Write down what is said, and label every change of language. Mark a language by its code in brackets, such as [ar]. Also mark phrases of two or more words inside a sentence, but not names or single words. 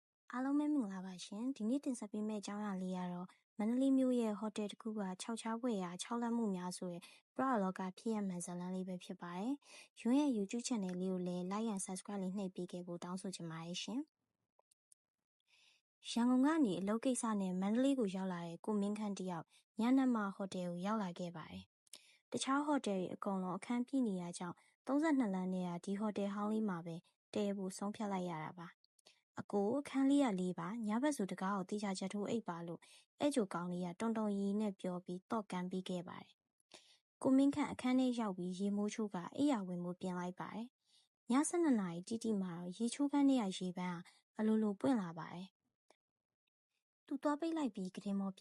[my] အားလုံးပဲမင်္ဂလာပါရှင်ဒီနေ့တင်ဆက်ပေးမယ့်အကြောင်းအရာလေးကတော့မန္တလေးမြို့ရဲ့ဟိုတယ်တစ်ခုက6ချောင်းပွဲရာ6လက်မှုများဆိုတဲ့ပရလောကဖြစ်ရမှန်ဇာတ်လမ်းလေးပဲဖြစ်ပါတယ်။ရုံးရဲ့ YouTube channel လေးကိုလည်း [en] like and subscribe [my] လေးနှိပ်ပေးခဲ့ဖို့တောင်းဆိုချင်ပါတယ်ရှင် ။ရန်ကုန်ကနေအလုပ်ကိစ္စနဲ့မန္တလေးကိုရောက်လာတဲ့ကိုမင်းခန့်တယောက်ညနေမှဟိုတယ်ကိုရောက်လာခဲ့ပါတယ်။တခြားဟိုတယ်တွေအကုန် လုံးအခန်းပြည့်နေရကြောင်း32လမ်းနဲ့ဒီဟိုတယ်ဟောင်းလေးမှာပဲတည်ဖို့ဆုံးဖြတ်လိုက်ရတာပါ။အကိုအခန်းလေးရလေးပါညဘက်ဆိုတကားကိုတေချာချက်ထိုးအိပ်ပါလို့အဲ့ကြိုကောင်းလေးကတုံတုံရီနဲ့ပြောပြီးတော့ကန်ပေးခဲ့ပါတယ်။ကိုမင်းခန့်အခန်းထဲရောက်ပြီးရေမိုးချိုးကအိယာဝင်မှုပြင်လိုက်ပါတယ်။ည12နာရီတိတိမှာတော့ရေချိုးခန်းထဲကရေပန်းအလိုလိုပွင့်လာပါတယ်။သူသွားပိတ်လိုက်ပြီးကတင်မော်